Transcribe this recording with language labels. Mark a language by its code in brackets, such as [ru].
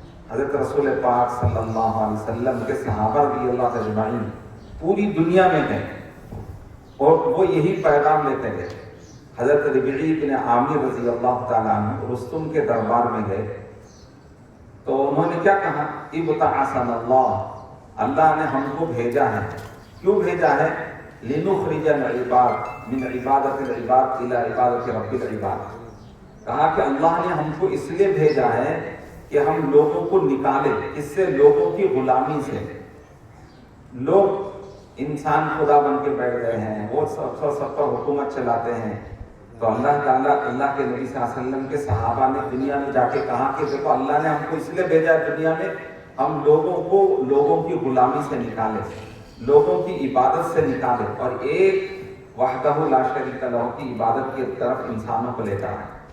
[ur] حضرت رسول پاک صلی اللہ علیہ وسلم کے صحابہ رضی اللہ اجمعین پوری دنیا میں گئے اور وہ یہی پیغام لیتے گئے. حضرت ربیعی بن عامر رضی اللہ تعالیٰ عنہ رستم کے دربار میں گئے تو انہوں نے کیا کہا, [ar] ابتعثنا اللہ, [ur] اللہ نے ہم کو بھیجا ہے. کیوں بھیجا ہے؟ [ar] لنخرج العباد من عبادت العباد الى عبادت رب العباد. [ur] کہا کہ اللہ نے ہم کو اس لیے بھیجا ہے کہ ہم لوگوں کو نکالے اس سے, لوگوں کی غلامی سے. لوگ انسان خدا بن کے بیٹھ گئے ہیں, وہ سب پر حکومت چلاتے ہیں. تو اللہ تعالیٰ اللہ کے نبی صلی اللہ علیہ وسلم کے صحابہ نے دنیا میں جا کے کہا کہ دیکھو اللہ نے ہم کو اس لیے بھیجا ہے دنیا میں ہم لوگوں کو لوگوں کی غلامی سے نکالے, لوگوں کی عبادت سے نکالے اور ایک وحدہ لا شریک لہ کی عبادت کی طرف انسانوں کو لیتا ہے.